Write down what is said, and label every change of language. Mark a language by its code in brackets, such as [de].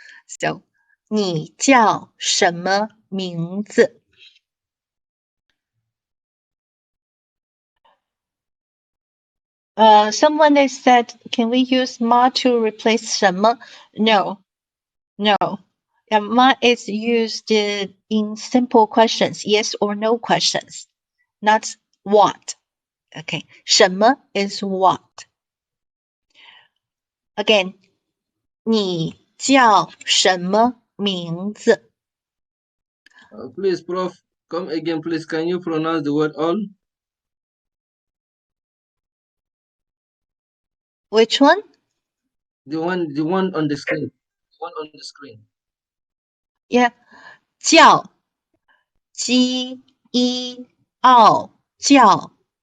[en] So, [zh] 你叫什么名字 [en] Someone has said, can we use ma to replace 什么? No. Ma is used in simple questions, yes or no questions, not what. Okay, 什么 is what. [zh] Again, 你叫什么名字 [en] Please, Prof, come again, please. Can you pronounce the word all? Which one? The one on the screen. The one on the screen. Yeah. 叫 J E 傲叫